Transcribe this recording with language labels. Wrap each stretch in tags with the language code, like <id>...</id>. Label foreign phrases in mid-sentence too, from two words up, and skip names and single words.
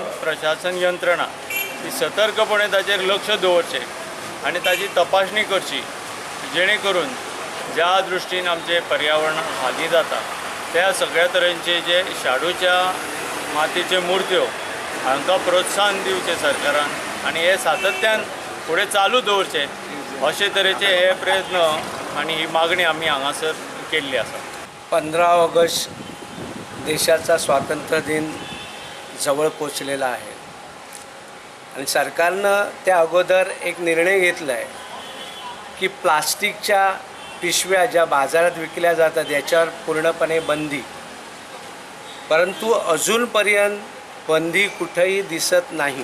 <kok>प्रशासन यंत्रणा ही सतर्कपणे ताचेर लक्ष दवरचें आणि ताची तपासणी करची, जेणे करून ज्या दृश्टीन आमचे पर्यावरण हानी जाता त्या सगळ्या तरेचे जे शाडूच्या मातीचे मूर्त्यो हांकां प्रोत्साहन दिवचे सरकारान आणि हे सातत्यान फुडें चालू दवरचे अशे तरेचे हे प्रयत्न आणि ही मागणी आम्ही हांगासर केल्ली आसा।</kok> <mr>15 ऑगस्ट देशाचा स्वातंत्र्य दिन जवळ पोचलेला आहे आणि सरकारनं त्या अगोदर एक निर्णय घेतला आहे की प्लास्टिकच्या पिशव्या ज्या बाजारात विकल्या जातात याच्यावर पूर्णपणे बंदी, परंतु अजूनपर्यंत बंदी कुठेही दिसत नाही।</mr>